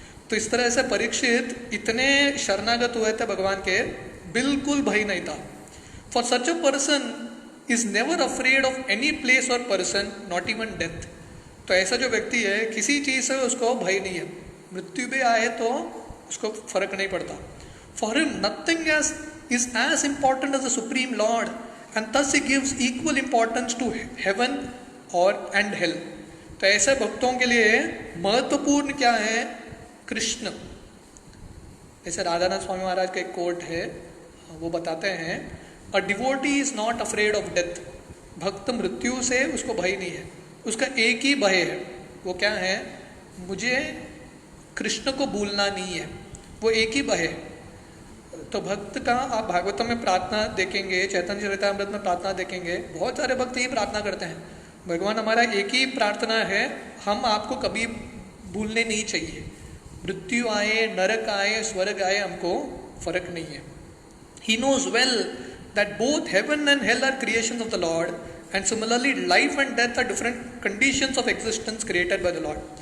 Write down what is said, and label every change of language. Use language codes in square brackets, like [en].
[hi] तो इस तरह से परीक्षित इतने शरणागत हुए थे भगवान के, बिल्कुल भय नहीं था। [en] For such a person is never afraid of any place or person, not even death. [hi] तो ऐसा जो व्यक्ति है, किसी चीज से उसको भय नहीं है, मृत्यु भी आए तो उसको फर्क नहीं पड़ता। [en] For him nothing is as important as the supreme lord, and thus he gives equal importance to heaven or and hell। [hi] तो ऐसे भक्तों के लिए महत्वपूर्ण क्या है? कृष्ण। जैसे राधानाथ स्वामी महाराज का एक कोट है, वो बताते हैं, [en] A devotee is not afraid of death. [hi] भक्त मृत्यु से उसको भय नहीं है, उसका एक ही भय है, वो क्या है? मुझे कृष्ण को भूलना नहीं है, वो एक ही भय है। तो भक्त का आप भागवतम में प्रार्थना देखेंगे, चैतन्य चरितामृत में प्रार्थना देखेंगे, बहुत सारे भक्त यही प्रार्थना करते हैं, भगवान हमारा एक ही प्रार्थना है, हम आपको कभी भूलने नहीं चाहिए, मृत्यु आए, नरक आए, स्वर्ग आए, हमको फर्क नहीं है। [en] He knows well that both heaven and hell are creations of the Lord, and similarly life and death are different conditions of existence created by the Lord।